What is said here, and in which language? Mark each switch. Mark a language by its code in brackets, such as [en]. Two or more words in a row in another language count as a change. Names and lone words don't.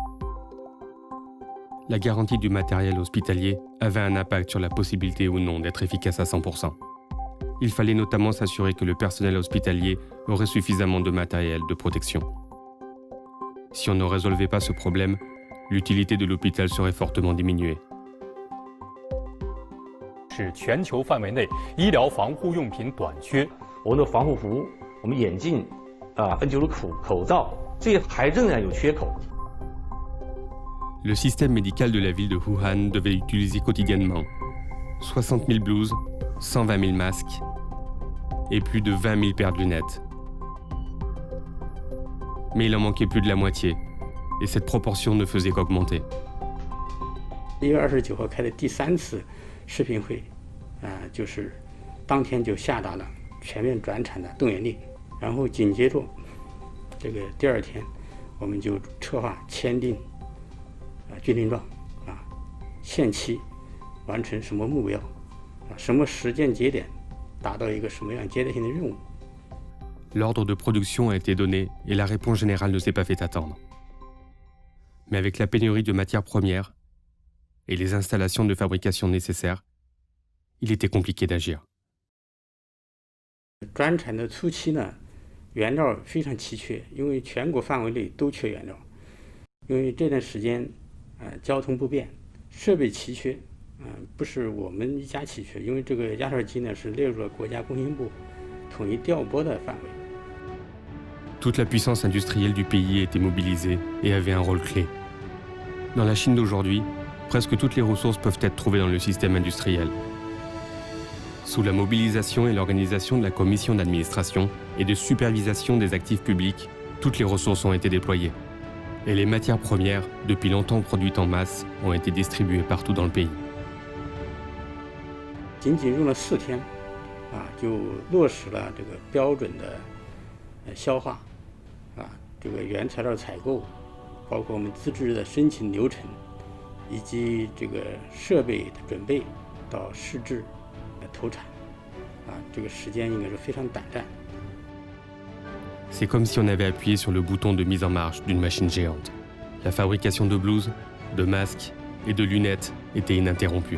[fr] La garantie du matériel hospitalier avait un impact sur la possibilité ou non d'être efficace à 100%. Il fallait notamment s'assurer que le personnel hospitalier aurait suffisamment de matériel de protection. Si on ne résolvait pas ce problème, l'utilité de l'hôpital serait fortement diminuée. [zh] 是全球范围内医疗防护用品短缺。我们的防护服、我们眼镜、N95口罩，这些还仍然有缺口。 [fr] Le système médical de la ville de Wuhan devait utiliser quotidiennement 60 000 blouses, 120 000 masques et plus de 20 000 paires de lunettes. Mais il en manquait plus de la moitié, et cette proportion ne faisait qu'augmenter. [zh] 1 月29号开的第3次视频会，就是当天就下达了全面转产的动员令，然后紧接着这个第2天，我们就策划签订军令状限期完成什么目标什么时间节点，达到一个什么样阶段性的任务。 [fr] L'ordre de production a été donné et la réponse générale ne s'est pas fait attendre. Mais avec la pénurie de matières premières et les installations de fabrication nécessaires, il était compliqué d'agir. [zh] 转产的初期呢，原料非常稀缺，因为全国范围内都缺原料。因为这段时间，交通不便，设备奇缺，不是我们一家奇缺，因为这个压哨机呢是列入了国家工信部统一调拨的范围。 [fr] Toute la puissance industrielle du pays était mobilisée et avait un rôle clé. Dans la Chine d'aujourd'hui, presque toutes les ressources peuvent être trouvées dans le système industriel. Sous la mobilisation et l'organisation de la commission d'administration et de supervision des actifs publics, toutes les ressources ont été déployées. Et les matières premières, depuis longtemps produites en masse, ont été distribuées partout dans le pays. [zh] 仅仅用了4天，就落实了这个标准的消化，这个原材料采购，包括我们资质的申请流程，以及这个设备的准备到试制、投产，这个时间应该是非常短暂。 [fr] C'est comme si on avait appuyé sur le bouton de mise en marche d'une machine géante. La fabrication de blouses, de masques et de lunettes était ininterrompue.